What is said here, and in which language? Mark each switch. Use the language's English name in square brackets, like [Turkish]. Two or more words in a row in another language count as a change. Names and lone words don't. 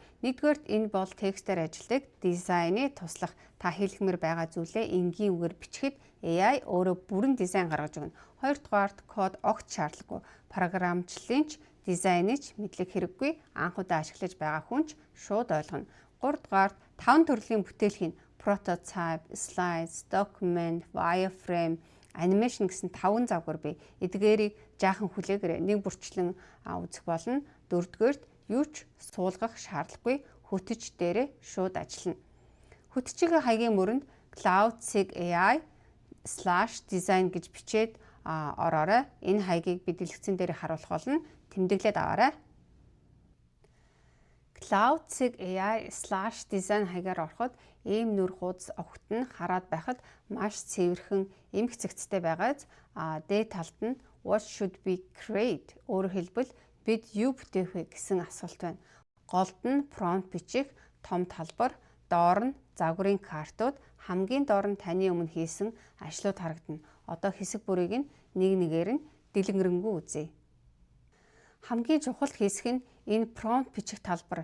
[Mongolian] Нэгдүгээрт энэ бол текстээр ажилладаг дизайны туслах. Та хэлэхмээр байгаа зүйлээ энгийн үгээр бичихэд AI өөрөө бүрэн дизайн гаргаж өгнө. Хоёрдугаарт код огт шаардлагагүй. Програмчлалын ч дизайныг мэдлэг хэрэггүй. Анхудаа ашиглаж байгаа хүн ч шууд ойлгоно. Гуравдугаарт 5 төрлийн бүтээлхийн [English] prototype, slides, document, wireframe, animation [Mongolian] гэсэн 5 загвар бий. Эдгээрийг жаахан хүлээгээрээ нэг бүрчлэн үзэх болно. Дөрөвдүгээрт юу ч суулгах шаардлагагүй, хөтөч дээрээ шууд ажиллана. Хөтчийн хаягийн мөрөнд cloud.ai/design гэж бичээд ороорой. Энэ хаягийг би дэлгэцэн дээр харуулах болно. Тэмдэглээд аваарай. Cloud.ai/design хаягаар ороход ийм нүр хуудас огт нь хараад байхад маш цэвэрхэн эмх цэгцтэй байгааз дээд талд нь [English] what should be create [Mongolian] өөрөөр хэлбэл бид юу бүтээх вэ гэсэн асуулт байна. Голд нь prompt бичих том талбар, доор нь загварын картууд, хамгийн доор нь таны өмнө хийсэн ажлууд харагдана. Одоо хэсэг бүрийг нь нэг нэгээр нь дэлгэрэнгүй үзье. Хамгийн чухал хэсэг нь энэ prompt бичих талбар.